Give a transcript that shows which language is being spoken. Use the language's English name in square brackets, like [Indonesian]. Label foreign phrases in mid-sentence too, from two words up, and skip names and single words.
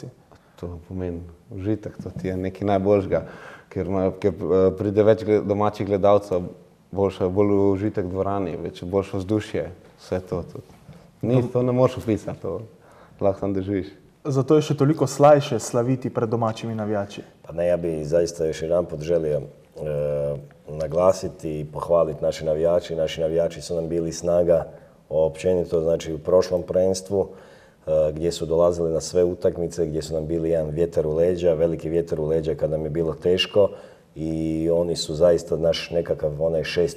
[Slovenian] To pomeni užitek, to ti je nekaj najboljšega, ker pride več domačih gledalcev, bolj užitek v dvorani, boljše vzdušje, vse to. To ne moreš opisati, to lahko tam doživiš. Zato je še toliko slajše slaviti pred domaćimi navijači. [Croatian] Pa ne, ja bi zaista još jedanput želio naglasiti i pohvaliti naše navijači. Naši navijači su nam bili snaga općenito, znači u prošlom prvenstvu gdje su dolazili na sve utakmice, gdje su nam bili jedan vjetar u leđa, veliki vjetar u leđa kad nam je bilo teško i oni su zaista naš nekakav onaj 6.